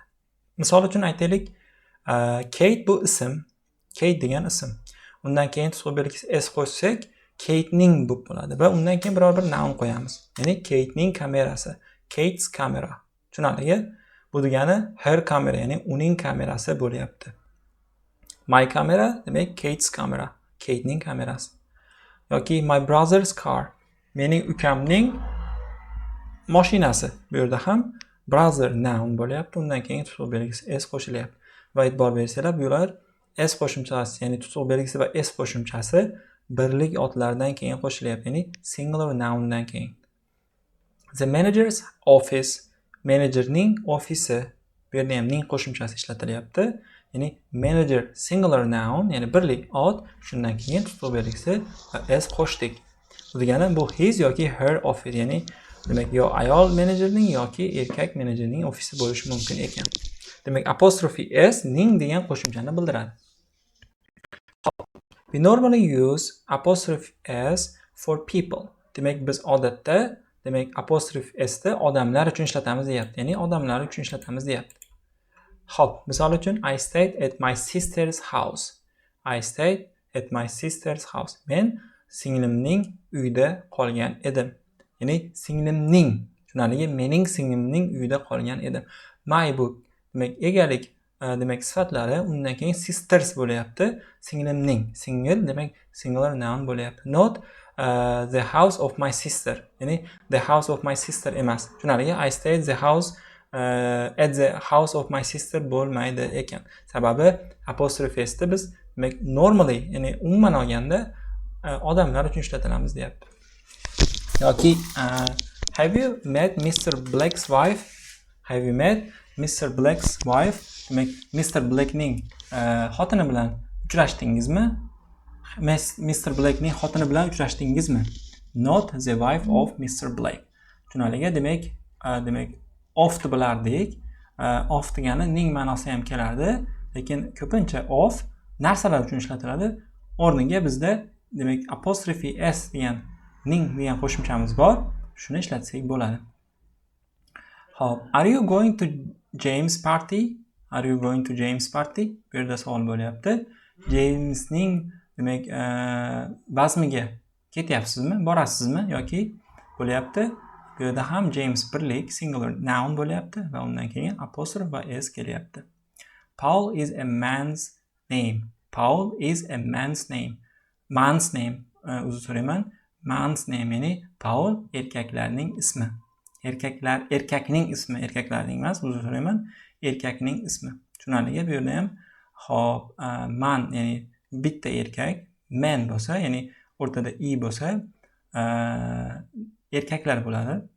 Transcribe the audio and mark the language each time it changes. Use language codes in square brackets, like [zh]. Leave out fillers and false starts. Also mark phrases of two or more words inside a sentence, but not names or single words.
[uz] Misol uchun aytaylik, Kate bu ism. Kate degan ism. Undan keyin tutuq belgisi s qo'shsak, Kate'ning bo'ladi va undan keyin biror bir noun qo'yamiz. Ya'ni Kate'ning kamerasi, [en] Kate's camera. [uz] Tushunarli? Bu degani her kamera, ya'ni uning kamerasi bo'lyapti. [en] My camera demak Kate's camera, [uz] Kate'ning kamerasi. [en] Yoki my brother's car, [uz] mening ukamning mashinasi. Bu yerda ham brother noun bo'lyapti, undan keyin tutuq belgisi s qo'shilyapti. Va e'tibor bersanglar, bular s qo'shimchasi, ya'ni tutuq belgisi va s qo'shimchasi birlik otlardan keyin qo'shilyapti, ya'ni [en] singular noundan [uz] keyin. [en] The manager's office, [uz] menejerning ofisi. Bu yerda ham ning qo'shimchasi ishlatilyapti. Ya'ni manager [en] singular noun, [uz] ya'ni birlik ot, shundan keyin tutuq belgisi va s qo'shdik. Bu degani bu his yoki [en] her office, [uz] ya'ni demak yo ayol menejerning yoki erkak menejerning ofisi bo'lishi mumkin ekan. Demak [en] apostrophe s [uz] ning degan qo'shimchani bildiradi. [en] We normally use apostrophe s for people. [uz] Demak biz odatda demak [en] apostrophe s [uz] da odamlar uchun ishlatamiz deyapti. Ya'ni odamlar uchun ishlatamiz deyapti. [en] Xo'p, misol uchun I stayed at my sister's house. I stayed at my sister's house. [uz] Men singlimning uyida qolgan edim. Ya'ni singlimning, tushunarli, mening singlimning uyida qolgan edim. My bu demak egalik demak sifatlari, undan keyin sisters bo'lyapti. Singlimning, single demak [en] singular noun [uz] bo'lyapti. [en] Not the house of my sister. Ya'ni the house of my sister emas. [uz] Tushunarli? [en] I stayed the house at the house of my sister [uz] bo'lmaydi ekan. Sababi [en] apostrophe s'da [uz] biz demak normally, ya'ni umuman olganda odamlar uchun ishlatilamiz deyapti. [en] Yoki have you met Mr. Black's wife? Have you met Mr. Black's wife? [uz] Demak Mr. Blackning xotini bilan uchrashdingizmi? Mr. Blackning xotini bilan uchrashdingizmi? [en] Not the wife of Mr. Black. [uz] Tushunarli? Demak of deb bilardik. Of degani ning ma'nosi ham kelardi, lekin ko'pincha of narsalar uchun ishlatiladi. O'rniga bizda demak [en] apostrophe s [uz] degan ning degan qo'shimchamiz bor. Shuni ishlatsak bo'ladi. Xo'p, [en] are you going to James party? Are you going to James party? [uz] Bu yerda savol bo'lyapti. Jamesning demak bazmiga ketyapsizmi? Borasizmi yoki bo'lyapti? Bu yerda ham James birlik [en] singular noun [uz] bo'lyapti va undan keyin apostrophe va s kelyapti. [en] Paul is a man's name. Paul is a man's name. Man's name, [uz] uzr so'rayman. [en] Man's name, [uz] ya'ni Paul erkaklarning ismi. Erkakning ismi, erkaklarning emas, uzr so'rayman. Erkakning ismi. Tushunarli? Bu yerda ham hop man, ya'ni bitta erkak, man bo'lsa, ya'ni o'rtada i bo'lsa, erkaklar bo'ladi.